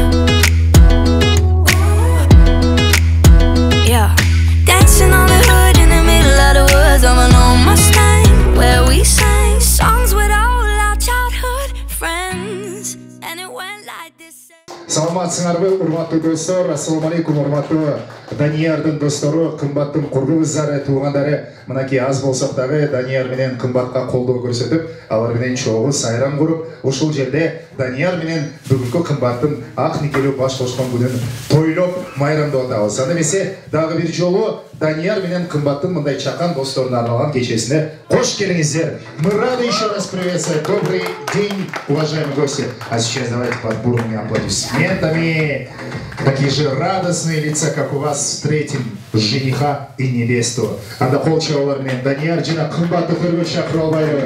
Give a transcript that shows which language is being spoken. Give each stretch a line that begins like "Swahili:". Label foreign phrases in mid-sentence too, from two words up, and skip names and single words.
English: Yeah, dancing on the hood in the middle of the woods of an old Mustang, where we sang songs with all our childhood friends. And it went like this.
Kyrgyz: So Саламатсыңарбы, урматтуу достор. Ассаламу алейкум, урматтуу Даниярдын достору, кымбаттуу курбугуздары, туугандары. Мынакей аз болсок дагы Данияр менен кымбатка колдоо көрсөтүп, алар менен чогуу сайрам куруп, ушул жерде Данияр менен бүгүнкү кымбаттын ак никелүү баш кошкон күнүн тойлоп, майрамдап атабыз. Анда эмесе дагы бир жолу Данияр менен кымбаттын мындай чакан досторуна арналган кечесине кош келиңиздер.
Russian: Мы рады еще раз приветствовать. Добрый день, уважаемые гости. А сейчас давайте под бурными аплодисментами. Такие же радостные лица, как у вас, встретим жениха и невесту.
Kyrgyz: Анда кол чабуулар менен Данияр жана кымбаттуу көргөн шакырып албайлыбы.